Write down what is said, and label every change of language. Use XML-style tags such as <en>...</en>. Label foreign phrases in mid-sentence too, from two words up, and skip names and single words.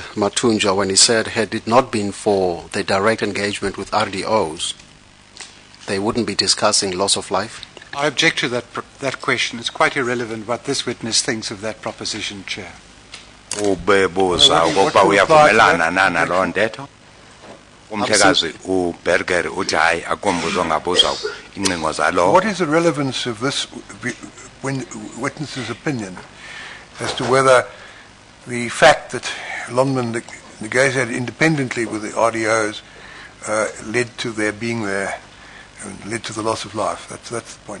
<en>Matunja when he said had it not been for the direct engagement with RDOs, they wouldn't be discussing loss of life? I object to that question. It's quite irrelevant what this witness thinks of that proposition, Chair.</en> <xh>Ubebuza ukuba uyavumelana nana loo ntetho. Umthekazi uBerger uthi hayi akombuzo ngabuza incingo zalo.</xh> <en>What is the relevance of this witness's opinion as to whether the fact that Lonman negotiated independently with the RDOs led to their being there and led to the loss of life? That's the point.</en>